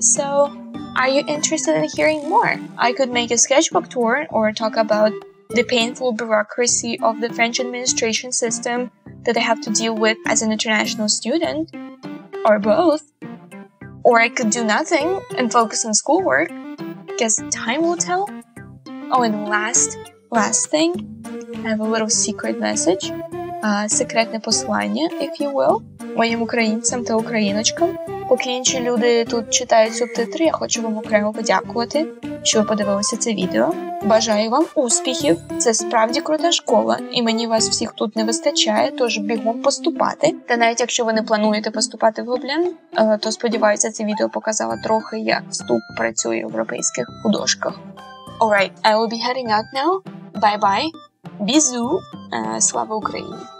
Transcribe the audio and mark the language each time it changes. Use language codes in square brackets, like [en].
[en] So, are you interested in hearing more? I could make a sketchbook tour or talk about the painful bureaucracy of the French administration system that I have to deal with as an international student, or both. Or I could do nothing and focus on schoolwork. Guess time will tell. Oh, and last thing, I have a little secret message. [uk] Секретне послання, [en] if you will, [uk] моїм українцям та україночкам. Поки інші люди тут читають субтитри, я хочу вам окремо подякувати, що ви подивилися це відео. Бажаю вам успіхів, це справді крута школа, і мені вас всіх тут не вистачає, тож бігом поступати. Та навіть якщо ви не плануєте поступати в Гобелін, то сподіваюся, це відео показало трохи, як вступ працює в європейських художках. [en] Alright, I will be heading out now. Bye-bye. Бізу. [uk] Слава Україні.